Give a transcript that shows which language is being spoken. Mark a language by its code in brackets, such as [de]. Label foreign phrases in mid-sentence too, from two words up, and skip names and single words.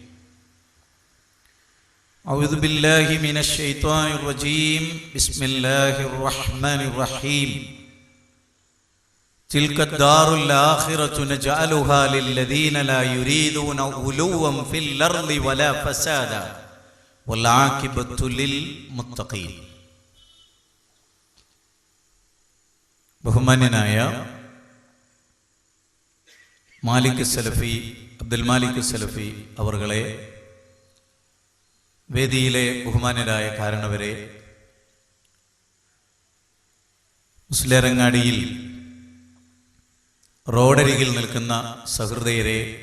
[ar] أعوذ بالله من الشيطان الرجيم. بسم الله الرحمن الرحيم. تلك الدار الآخرة نجعلها للذين لا يريدون علوا في الأرض ولا فسادا والعاقبة للمتقين. [ml] ബഹുമാന്യനായ മാലിക് സലഫി, അബ്ദുൽ മാലിക് സലഫി അവർകളെ, വേദിയിലെ ബഹുമാന്യരായ കാരണവരെ, മുസ്ലിയാരങ്ങാടിയിൽ റോഡരികിൽ നിൽക്കുന്ന സഹൃദയരെ,